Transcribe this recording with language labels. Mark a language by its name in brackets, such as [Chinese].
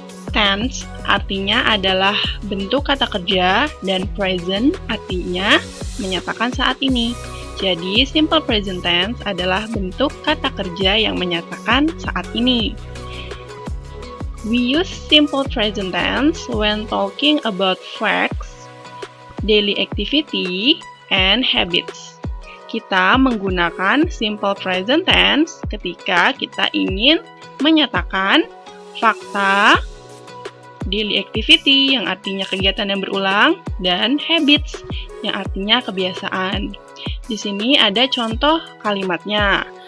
[Indonesian] Tense artinya adalah bentuk kata kerja dan present artinya menyatakan saat ini. Jadi, simple present tense adalah bentuk kata kerja yang menyatakan saat ini. [English] We use simple present tense when talking about facts, daily activity, and habits. [Indonesian] Kita menggunakan simple present tense ketika kita ingin menyatakan fakta, daily activity yang artinya kegiatan yang berulang, dan habits yang artinya kebiasaan. Di sini ada contoh kalimatnya.